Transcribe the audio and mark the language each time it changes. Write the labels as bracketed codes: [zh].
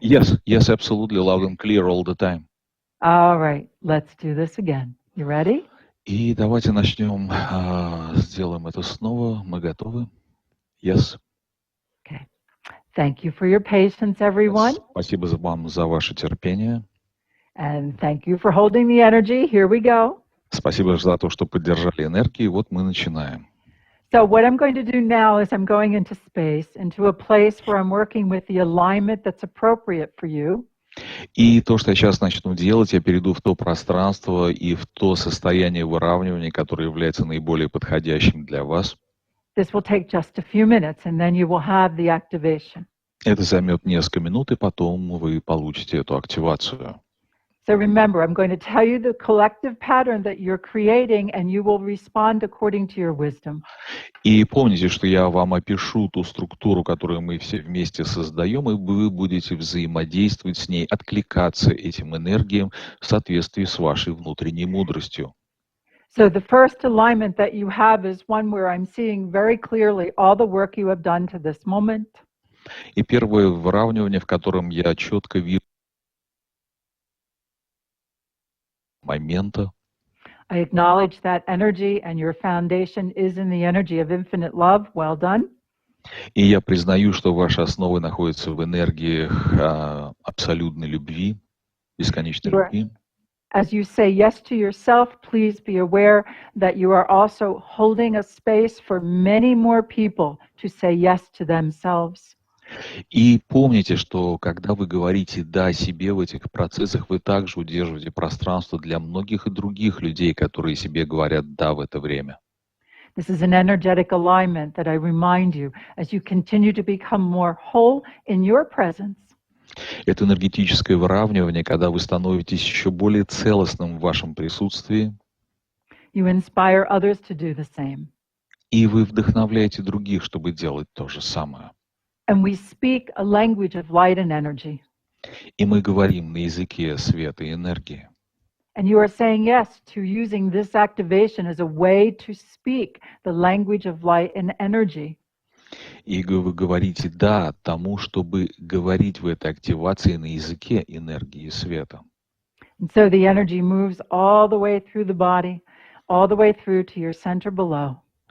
[en] Yes, absolutely, loud and clear all the time. All right, let's do this again. You ready? [ru] И давайте начнем, сделаем это снова. Мы готовы? Yes. [en] Okay. Thank you for your patience, everyone. [ru] Спасибо вам за ваше терпение. [en] And thank you for holding the energy. Here we go. [ru] Спасибо за то, что поддержали энергию. Вот мы начинаем. [en] So what I'm going to do now is I'm going into space, into a place where I'm working with the alignment that's appropriate for you. [ru] И то, что я сейчас начну делать, я перейду в то пространство и в то состояние выравнивания, которое является наиболее подходящим для вас. [en] This will take just a few minutes, and then you will have the activation. [ru] Это займет несколько минут, и потом вы получите эту активацию. [en] So remember, I'm going to tell you the collective pattern that you're creating, and you will respond according to your wisdom. [ru] И помните, что я вам опишу ту структуру, которую мы все вместе создаем, и вы будете взаимодействовать с ней, откликаться этим энергиям в соответствии с вашей внутренней мудростью. [en] So the first alignment that you have is one where I'm seeing very clearly all the work you have done to this moment. [ru] И первое выравнивание, в котором я четко вижу момента. [en] I acknowledge that energy and your foundation is in the energy of infinite love. Well done. [ru] И я признаю, что ваши основы находятся в энергиях абсолютной любви, бесконечной любви. [en] As you say yes to yourself, please be aware that you are also holding a space for many more people to say yes to themselves. [ru] И помните, что когда вы говорите «да» себе в этих процессах, вы также удерживаете пространство для многих и других людей, которые себе говорят «да» в это время. [en] This is an energetic alignment that I remind you as you continue to become more whole in your presence. [ru] Это энергетическое выравнивание, когда вы становитесь еще более целостным в вашем присутствии. [en] You inspire others to do the same. [ru] И вы вдохновляете других, чтобы делать то же самое. [en] And we speak a language of light and energy. [ru] И мы говорим на языке света и энергии. [en] And you are saying yes to using this activation as a way to speak the language of light and energy. [ru] И вы говорите «да» тому, чтобы говорить в этой активации на языке энергии света. [en] And so the energy moves all the way through the body, all the way through to your center below.